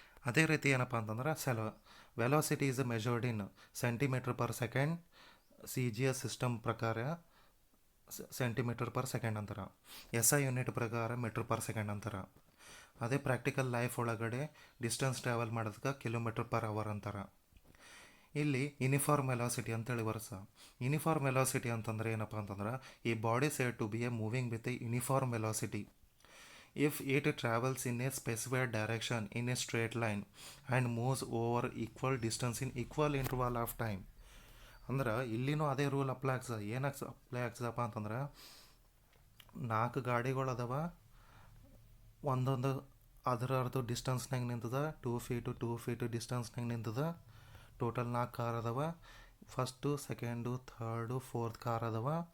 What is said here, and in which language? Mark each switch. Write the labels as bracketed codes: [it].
[kn] ಅದೇ ರೀತಿ ಏನಪ್ಪ ಅಂತಂದ್ರೆ [en] velocity is measured in centimetre per second, [kn] CGS system ಪ್ರಕಾರ ಸೆಂಟಿಮೀಟರ್ ಪರ್ ಸೆಕೆಂಡ್ ಅಂತಾರೆ, SI ಯೂನಿಟ್ ಪ್ರಕಾರ ಮೀಟರ್ ಪರ್ ಸೆಕೆಂಡ್ ಅಂತಾರೆ. ಅದೇ ಪ್ರಾಕ್ಟಿಕಲ್ ಲೈಫ್ ಒಳಗಡೆ ಡಿಸ್ಟೆನ್ಸ್ ಟ್ರಾವೆಲ್ ಮಾಡೋದಕ್ಕೆ ಕಿಲೋಮೀಟರ್ ಪರ್ ಅವರ್ ಅಂತಾರೆ. ಇಲ್ಲಿ ಯೂನಿಫಾರ್ಮ್ ವೆಲಾಸಿಟಿ ಅಂತೇಳಿ ಬರುತ್ತೆ. ಯೂನಿಫಾರ್ಮ್ ವೆಲಾಸಿಟಿ ಅಂತಂದ್ರೆ ಏನಪ್ಪ ಅಂತಂದ್ರೆ, [en] ಈ body said to be a moving with a uniform velocity if it travels in a specified direction in a straight line and moves over equal distance in equal interval of time. [kn] ಅಂದ್ರೆ ಇಲ್ಲಿನೂ ಅದೇ rule apply ಆಗ್ತದಪ್ಪ ಅಂತಂದ್ರೆ, 4 ಗಾಡಿಗಳು ಅದಾವ, ಒಂದೊಂದು ಅದರದ್ದು ಡಿಸ್ಟೆನ್ಸ್ನಾಗ ನಿಂತದ, 2 feet ಡಿಸ್ಟೆನ್ಸ್ನಾಗ ನಿಂತದ. Total 4 car ಅದಾವ, first, second, third, fourth car ಅದಾವ.